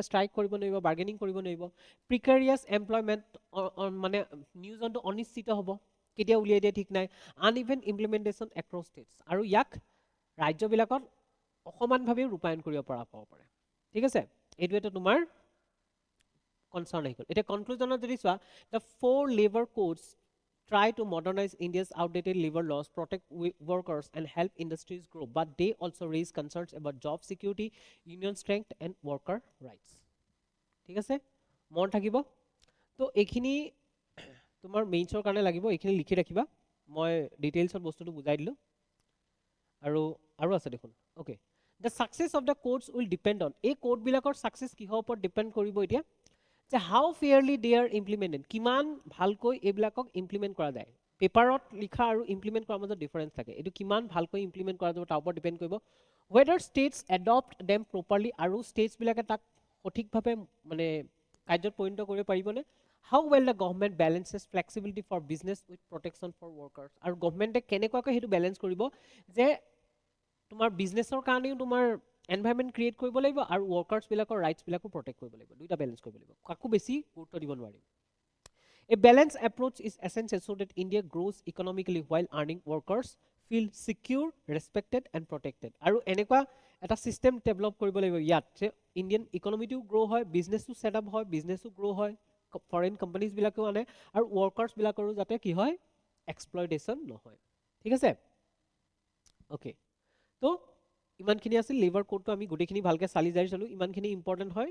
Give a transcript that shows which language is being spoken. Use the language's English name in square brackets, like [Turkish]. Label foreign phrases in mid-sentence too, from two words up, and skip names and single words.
[Assamese] ষ্ট্ৰাইক কৰিব নোৱাৰিব বাৰ্গেনিং কৰিব নোৱাৰিব [English] precarious employment [Assamese] মানে নিয়োজনটো অনিশ্চিত হ'ব কেতিয়া উলিয়াই দিয়ে ঠিক নাই আনইভেন [English] implementation across states [Assamese] আৰু ইয়াক ৰাজ্যবিলাকত অসমানভাৱে ৰূপায়ণ কৰিব পৰা হ'ব পাৰে ঠিক আছে এইটো এটা তোমাৰ কনচাৰ্ণ আহি গ'ল এতিয়া কনক্লুজনত যদি চোৱা [English] the 4 labor codes try to modernize India's outdated labor laws, protect workers and help industries grow, but they also raise concerns about job security, union strength and worker rights. [Assamese] ঠিক আছে মন থাকিব তো এইখিনি তোমাৰ মেইনছৰ কাৰণে লাগিব এইখিনি লিখি ৰাখিবা মই ডিটেইলছত বস্তুটো বুজাই দিলোঁ আৰু আছে দেখোন অ'কে [English] the success of the codes will depend on [Assamese] এই কোডবিলাকৰ ছাকচেছ কিহৰ ওপৰত ডিপেণ্ড কৰিব এতিয়া যে [English] how fairly they are implemented [Assamese] কিমান ভালকৈ এইবিলাকক ইমপ্লিমেণ্ট কৰা যায় পেপাৰত লিখা আৰু ইমপ্লিমেণ্ট কৰাৰ মাজত ডিফাৰেঞ্চ থাকে এইটো কিমান ভালকৈ ইমপ্লিমেণ্ট কৰা যাব তাৰ ওপৰত ডিপেণ্ড কৰিব [English] whether states adopt them properly [Assamese] আৰু ষ্টেটছবিলাকে তাক সঠিকভাৱে মানে কাৰ্যত পৰিণত কৰিব পাৰিবনে [English] how well the government balances flexibility for business with protection for workers [Assamese] আৰু গভৰ্ণমেণ্টে কেনেকুৱাকৈ সেইটো বেলেঞ্চ কৰিব যে তোমাৰ বিজনেছৰ কাৰণেও তোমাৰ [English] environment create [Assamese] কৰিব লাগিব আৰু ৱৰ্কাৰ্ছবিলাকৰ ৰাইটছবিলাকো প্ৰটেক্ট কৰিব লাগিব দুইটা বেলেঞ্চ কৰিব লাগিব কাকো বেছি গুৰুত্ব দিব নোৱাৰিম [English] A balanced approach is essential so that India grows economically while earning workers feel secure, respected and protected. [Assamese] আৰু এনেকুৱা এটা সিস্টেম ডেভেলপ কৰিব লাগিব ইয়াত যে ইণ্ডিয়ান ইকনমিটো গ্ৰো হয় বিজনেছটো সেট আপ হয় বিজনেছটো গ্ৰো হয় ফৰেন কোম্পানীজবিলাকেও আনে আৰু ৱৰ্কাৰ্ছবিলাকৰো যাতে কি হয় এক্সপ্লয়টেশ্যন নহয় ঠিক আছে অ'কে তো ইমানখিনি আছিল লেবাৰ কোডটো আমি গোটেইখিনি ভালকৈ চালি জাৰি চালোঁ ইমানখিনি ইম্পৰ্টেণ্ট হয়